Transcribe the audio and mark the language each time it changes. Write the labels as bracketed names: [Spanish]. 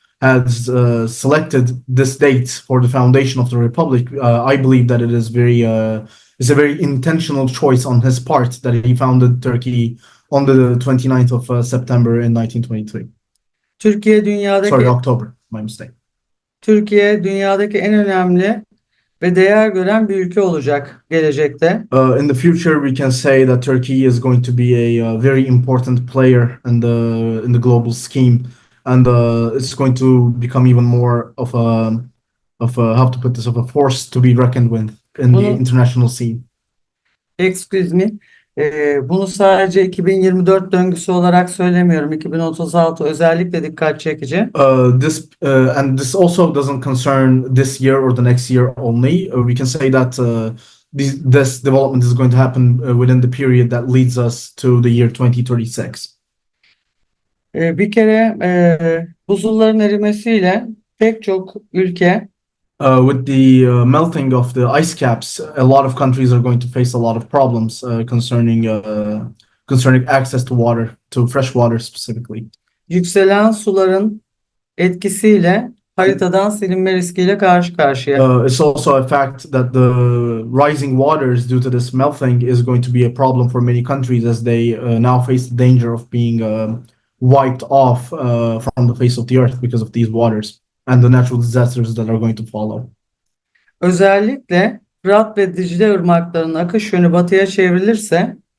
[English] has selected this date for the foundation of the republic, I believe that it is it's a very intentional choice on his part that he founded Turkey on the 29th of September in 1923. [Turkish] Türkiye dünyadaki [English] Sorry, October, my mistake. [Turkish] Türkiye dünyadaki en önemli ve değer gören bir ülke olacak gelecekte. [English] In the future, we can say that Turkey is going to be a very important player in the global scheme, and it's going to become even more of how to put this, of a force to be reckoned with in the international scene. Excuse me. [Turkish] Bunu sadece 2024 döngüsü olarak söylemiyorum. 2036 özellikle dikkat çekici. [English] This also doesn't concern this year or the next year only. We can say that this development is going to happen within the period that leads us to the year 2036. [Turkish] Bir kere buzulların erimesiyle pek çok ülke [English] with the melting of the ice caps, a lot of countries are going to face a lot of problems concerning access to water, to fresh water specifically. [Turkish] yükselen suların etkisiyle haritadan silinme riskiyle karşı karşıya. [English] It's also a fact that the rising waters due to this melting is going to be a problem for many countries as they now face the danger of being wiped off from the face of the earth because of these waters and the natural disasters that are going to follow. [Turkish] Özellikle Fırat ve Dicle ırmaklarının akış yönü batıya çevrilirse